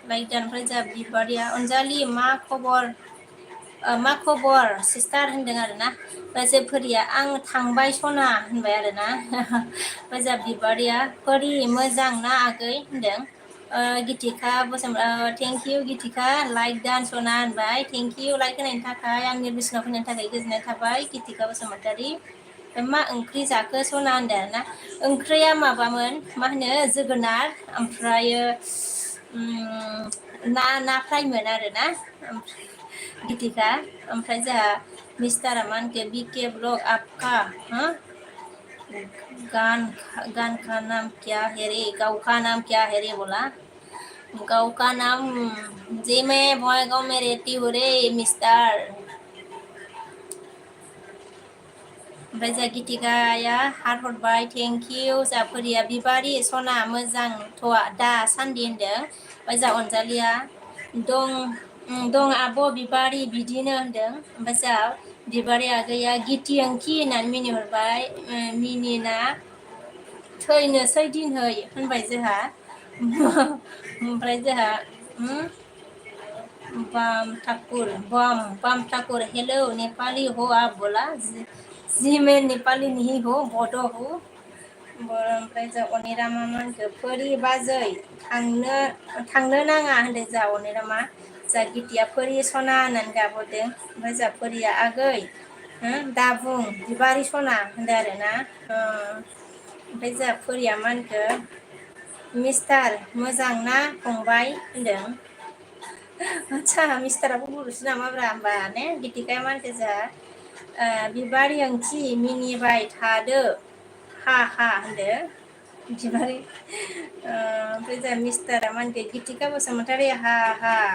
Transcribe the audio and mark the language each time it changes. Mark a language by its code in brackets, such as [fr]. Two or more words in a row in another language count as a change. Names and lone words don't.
[brx] ओमफ्राय जोंहा बिबारिया अनजालि मा खबर मा खबर सिस्टार होनदों आरोना ओमफ्राय फोरिया आं थांबाय सना होनबाय आरोना मोजां बिबारिया फोरि मोजां ना आगै होनदों गितिका [en] thank you [brx] गितिका लाइक दानसना होनबाय [en] thank you [brx] लाइक होनायनि थाखाय आंनि बिसिनाव फैनायनि थाखाय गोजोननाय थाबाय गितिका बसुमतारी मा ओंख्रि जाखो सना होनदों आरोना ओंख्रिया माबामोन मा होनो जोगोनार ओमफ्रायो ना फ्रायमोन आरोना गितिका ओमफ्राय जोंहा मिस्टारा मा होनखो [hi] बीके ब्लग आपका हा गान का नाम क्या है रे गाँव का नाम क्या है रे बोला गाँव का नाम जी मैं बङाइगांव में रहती हूँ रे मिस्टार [brx] ओमफ्राय जोंहा गितिकाया हार्ट हरबाय [en] thank you [brx] जोंहा फोरिया बिबारि सना मोजांथ' दासान्दि होनदों ओमफ्राय जोंहा अनजालिया दं आब' बिबारि बिदिनो होनदों ओमफ्राय जोंहा बिबारि आगैया गिति ओंखि होननानै मिनिहरबाय मिनिना थैनोसै दिनहै होनबाय जोंहा ओमफ्राय जोंहा [hi] बम ठाकुर हेलो नेपाली हो आप बोला जी मैं नेपाली नहीं हो बड' हो [brx] ओमफ्राय जों अनिरामा मा होनखो फोरि बाजै थांनो नाङा होनदों जोंहा अनिरामा जोंहा गितिया फोरि सना होननानै गाबहरदों ओमफ्राय जोंहा फोरिया आगै दा बुं बिबारि सना होनदों आरोना ओमफ्राय जोंहा फोरिया मा होनखो मिस्टार मोजां ना फंबाय होनदों आदसा मिस्टाराबो बर'सो नामाब्रा होमबा ने गितिकाया मा होनखो जोंहा बिबारि ओंथि मिनिबाय थादो हा हा होनदो बिबारि ओमफ्राय जोंहा मिस्टारा मा होनखो गितिका बसुमतारी हा हा